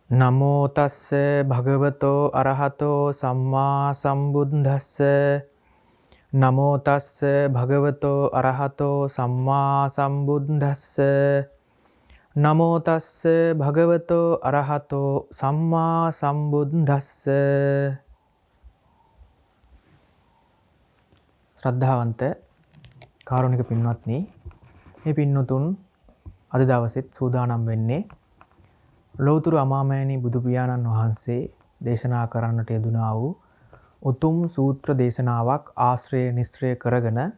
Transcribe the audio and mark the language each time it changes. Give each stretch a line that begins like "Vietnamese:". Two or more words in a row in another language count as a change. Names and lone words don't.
Pali: නමෝ තස්ස භගවතෝ අරහතෝ සම්මා සම්බුද්දස්ස නමෝ තස්ස භගවතෝ අරහතෝ සම්මා සම්බුද්දස්ස නමෝ තස්ස භගවතෝ අරහතෝ සම්මා සම්බුද්දස්ස.
Sinhala: ශ්‍රද්ධාවන්ත කාරුණික පින්වත්නි, මේ පින්නතුන් අද දවසෙත් සූදානම් වෙන්නේ ලෞතර අමාමෑණී බුදු පියාණන් වහන්සේ දේශනා කරන්නට යෙදුනා වූ උතුම් සූත්‍ර දේශනාවක් ආශ්‍රය නිස්සය කරගෙන